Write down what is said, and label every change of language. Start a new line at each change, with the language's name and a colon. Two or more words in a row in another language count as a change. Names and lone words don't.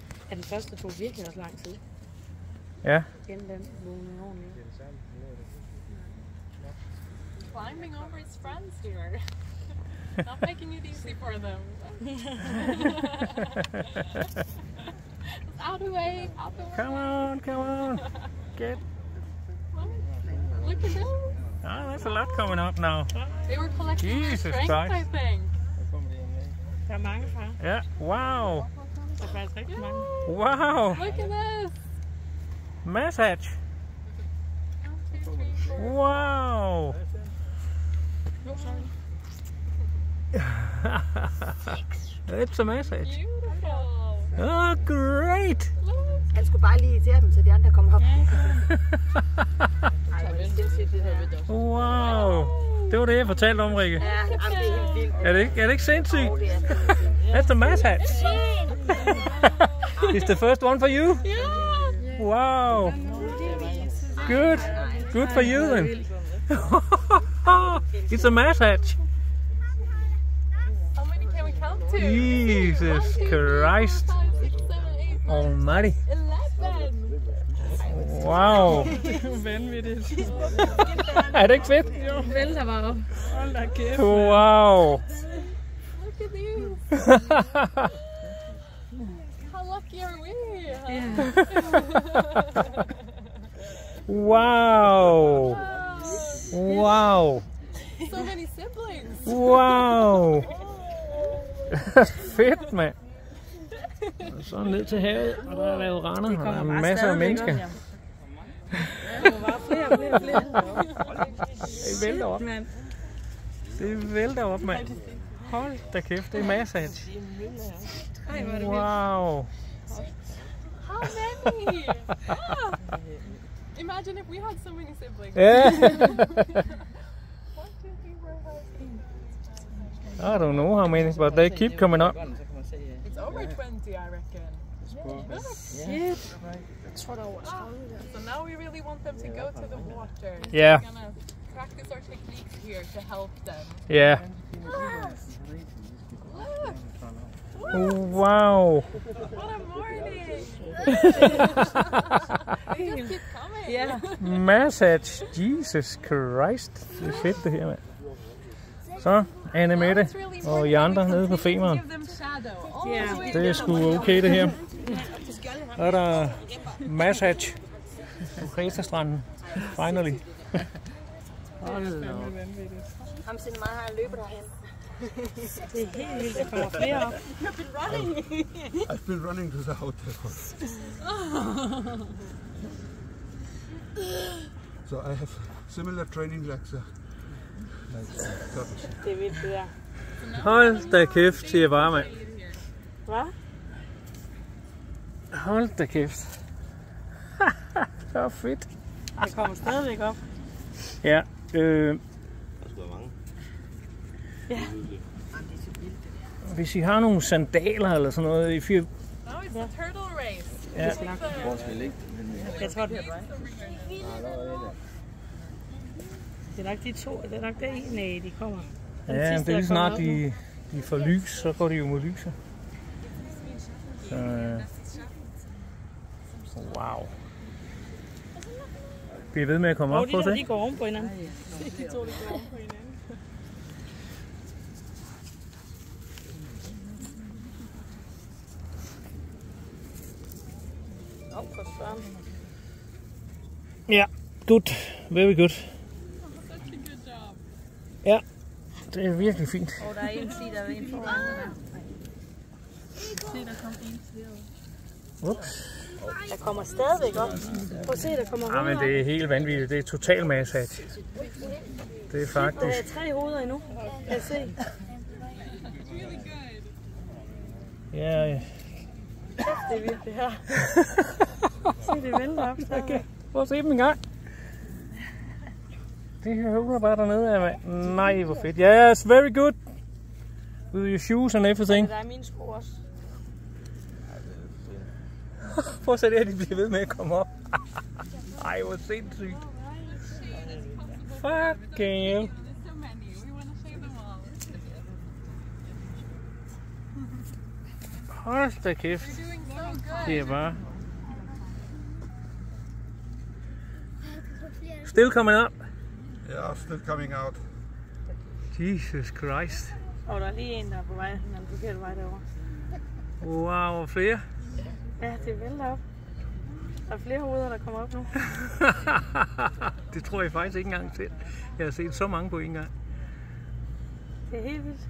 Danish: Ja, den første tog virkelig også lang tid. Ja. Inden den vågnede ordentligt.
English: Climbing over his friends here. Not making it easy for them. Out of the way, out the way. Come on. Get. Look at them. Oh, there's a lot coming up now. They were collecting their Jesus strength, Christ. I think.
Danish: Der er mange, far. Ja, wow. Der er faktisk rigtig mange. Wow.
English: Look at this. Massage. 1, 2, 3, 4. Wow. No, sorry. It's a massage. Beautiful. Oh, great. Look.
Danish: Han skulle bare lige irritere dem, så de andre kom op. Ej, hvor er det sindssygt, det her. Wow. Det var det, jeg fortalte om, Rikke. Ja, jamen, det er helt vildt. Er det ikke sindssygt? Oh, det er helt vildt.
English: That's a massage. It's the first one for you? Yeah. Wow. Good for you then. It's a massage. How many can we count to? Jesus 1, 2, 3, 4, Christ 5, 6, 7, 8, 9, Almighty. 11. Wow.
Danish: Vanvittigt. Er det ikke fedt? Jo, vælter bare op. Hold da kæft. Wow.
English: Look at these. How lucky are we? Wow. Wow. So many siblings.
Danish: Wow. Fedt, mand. Så ned til havet, og der er lavet render, og der er masser af mennesker. Der kommer bare flere og flere og flere. Det vælter op. Det vælter op, mand. Hold da kæft, det er massage. Ej, hvor er det vildt. Wow.
English: How many? Ah. Imagine if we had so many siblings. Yeah. 1, 2, 3, 4, 5, 6. I don't know how many, but they keep coming up. It's over 20, I reckon. Shit.
Danish: Jeg tror, der er over 30.
English: So now we really want them to go to the water. So Yeah. we're gonna practice our techniques here to help them. Yeah. Look, Wow. what a morning! They just keep coming.
Danish: Ja.
English: Massage. Jesus Christ.
Danish: Det er fedt, det her, mand. Så, Anne Mette
English: It's really
Danish: og I andre nede på Femern.
English: give them shadow.
Danish: Ja.
English: Always
Danish: Det er sgu okay, det her. Så er der massage på Kreta-stranden.
English: Finally.
Danish: Ham sin meget har løbet derhen. Det er helt vildt, der kommer flere op.
English: I've been running to the hotel. So I have similar training like the
Danish: Det er vildt, det der. Hold da kæft, siger jeg bare, mand. Hvad? Hold da kæft. Det var fedt. Jeg kommer stadigvæk op. Ja, hvis I har nogle sandaler eller sådan noget,
English: if you... No, it's a turtle race.
Danish: Ja. Jeg tror, det er dig. Det er nok de to. Det er nok der en af, de kommer. Den Ja, sidste, det er lige der kommer snart op nu. de får lys, så går de jo mod lyset. Så, wow. Bliver ved med at komme op, De prøv at der, se. de går oven på hinanden. De to, de går oven på hinanden. Op for søren. Ja,
English: good. Very good. Such a good job.
Danish: Ja, det er virkelig fint. Og der er en side, der er en foran der. Se, der kommer en til. Ups. Der kommer stadigvæk op. Prøv at se, der kommer Ja, hoveder men op. det er helt vanvittigt. Det er total massage. Det er Der faktisk... er 3 hoveder endnu. Kan jeg se.
English: Really good.
Danish: Ja, Det er vildt, det her. Se, det vælter op. okay. Prøv at se dem en gang. Det her høvler bare dernede af, mand. Nej, hvor fedt.
English: Yes, very good. With your shoes and everything.
Danish: Der er mine sko også. Prøv at se det her, de bliver ved med at komme op. Ej, hvor sindssygt.
English: Fucking hell. There's so many. We want to show them all.
Danish: Hold da kæft.
English: You're doing so
Danish: Det er bare...
English: Still coming up. Yeah, still coming out. Jesus Christ.
Danish: Og der er lige en, der er på vej, den forkerte vej derovre. Wow, flere? Ja, det vælter op. Der er flere hoveder, der kommer op nu. Det tror jeg faktisk ikke engang selv. Jeg har set så mange på en gang. Det er helt vildt.